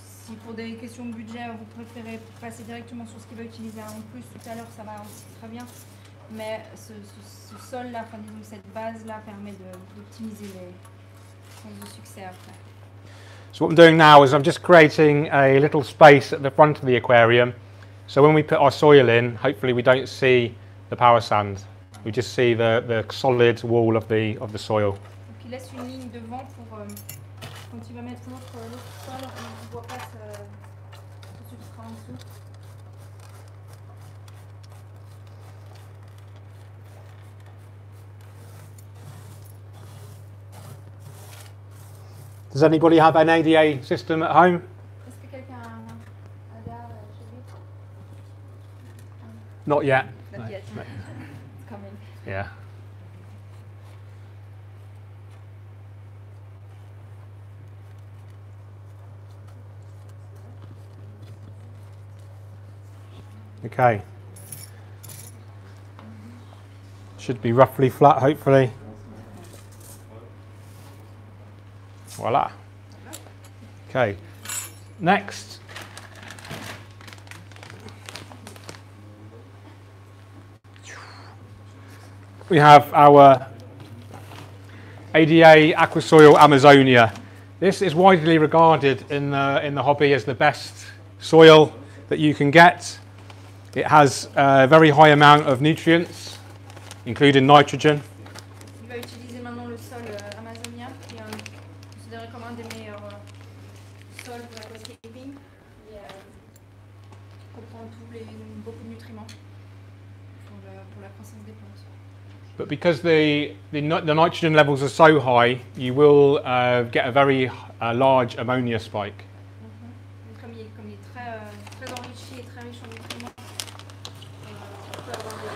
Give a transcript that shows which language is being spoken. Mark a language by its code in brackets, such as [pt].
[fr] Si pour des questions de budget, vous préférez passer directement sur ce qu'il va utiliser en plus tout à l'heure, ça va aussi très bien. Mais ce sol-là, enfin disons cette base-là permet d'optimiser les chances de succès après. [en] So what I'm doing now is I'm just creating a little space at the front of the aquarium. So when we put our soil in, hopefully we don't see the power sand. We just see the solid wall of the soil. [fr] Donc il laisse une ligne devant pour quand il va mettre l'autre sol, on ne voit pas ce substrat en dessous. [en] Does anybody have an ADA system at home? [fr] Est-ce que quelqu'un a un ADA chez lui? [en] Not yet. Not yet. No. It's coming. Yeah. Okay. Should be roughly flat, hopefully. Voila. Okay. Next. We have our ADA Aquasoil Amazonia. This is widely regarded in the hobby as the best soil that you can get. It has a very high amount of nutrients, including nitrogen. [fr] Il va utiliser maintenant le sol amazonien, qui est considéré comme un des meilleurs sols pour l'aquascaping. Il comprend beaucoup de nutriments pour la croissance des plantes. [en] But because the nitrogen levels are so high, you will get a very large ammonia spike. [fr] Comme il est très enrichi et très riche en nutriments, on peut avoir